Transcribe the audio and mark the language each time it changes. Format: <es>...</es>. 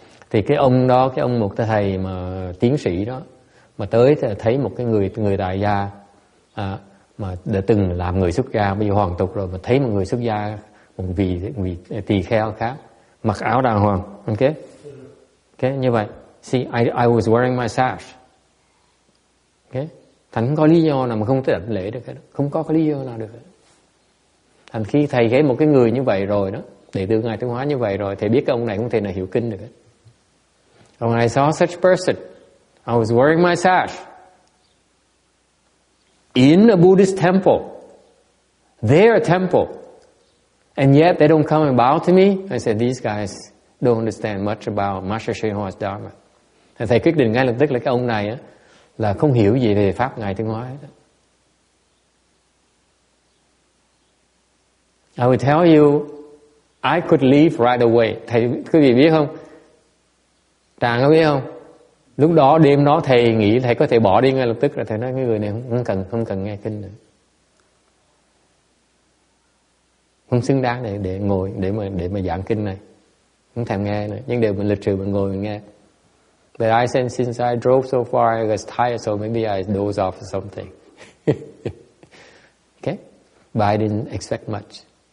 <vi>Thì cái ông đó, một thầy mà tiến sĩ đó, mà tới thấy một cái người tại gia mà đã từng làm người xuất gia, bây giờ hoàn tục rồi, mà thấy một người xuất gia, một vị tỳ kheo khác mặc áo đàng hoàng, ok, như vậy.</vi> <en>See, I was wearing my sash.</en> <vi>Okay, thành không có lý do nào mà không thể đảnh lễ được hết, không có cái lý do nào được hết. Thành khi thầy thấy một cái người như vậy rồi đó, đệ tử Ngài Tiến Hóa như vậy rồi, thầy biết cái ông này không thể nào hiểu kinh được hết.</vi> <en>When I saw such person, I was wearing my sash in a Buddhist temple, their temple, and yet they don't come and bow to me. I said, these guys don't understand much about Master Sriho's Dharma.</en> <vi>Thầy quyết định ngay lập tức là cái ông này á, là không hiểu gì về pháp Ngài Tiến Hóa hết.</vi> <en>I will tell you, I could leave right away.</en> <vi>Thầy quý vị biết không? Tràng có biết không? Lúc đó đêm đó thầy nghĩ thầy có thể bỏ đi ngay lập tức, rồi thầy nói cái người này không cần nghe kinh nữa, không xứng đáng để ngồi để mà giảng kinh này, không thèm nghe nữa. Nhưng đều mình lịch sự mình ngồi mình nghe.</vi> <en>But I said, since I drove so far, I was tired, so maybe I dozed off or something. Okay, but I didn't expect much.</en>